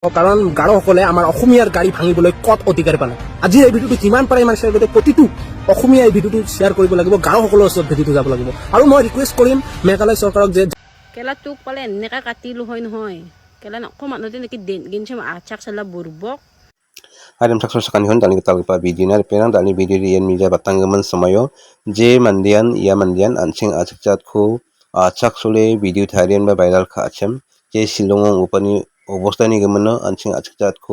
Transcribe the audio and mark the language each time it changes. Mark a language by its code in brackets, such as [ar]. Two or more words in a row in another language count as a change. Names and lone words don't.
[as] কাৰণ গাৰোসকলে আমাৰ অসমীয়াৰ গাড়ী ভাঙিবলৈ কত অধিকাৰ পালে। আজি এই ভিডিঅ'টো যিমান পাৰে ইমান শ্বেয়াৰ কৰি প্ৰতিটো অসমীয়া এই ভিডিঅ'টো শ্বেয়াৰ কৰিব লাগিব, গাৰোসকলৰ ওচৰত ভিডিঅ'টো যাব লাগিব। আৰু মই ৰিকুৱেষ্ট কৰিম মেঘালয় চৰকাৰক যে কেলা তোক পালে এনেকা কাটিলো হয় নহয়, কেলা অকমান নেকি গিনছে আচাক চালা burbok. [grt] Adam tak saksikan hon tani kita lupa video na penang tani video rian mija batanggaman samayo je mandian ia mandian ancing acak cat ko acak sule video tharian ba viral ka acem je silongong upani obostani gemano ancing acak cat ko